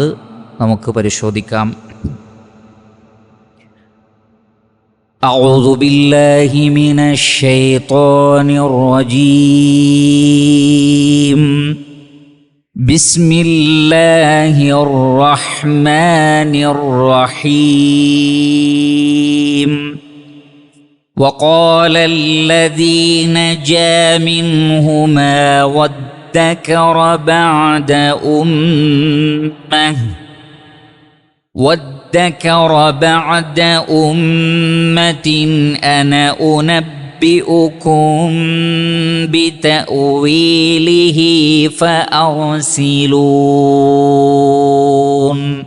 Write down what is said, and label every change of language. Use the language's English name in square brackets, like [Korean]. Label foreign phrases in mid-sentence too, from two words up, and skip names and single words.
[Malayalam] നമുക്ക് പരിശോധിക്കാം. [Arabic] أعوذ بالله من الشيطان الرجيم. بسم الله الرحمن الرحيم. وقال الذي نجا منهما وادكر بعد أمة أنا أنبئكم بتأويله فأرسلون.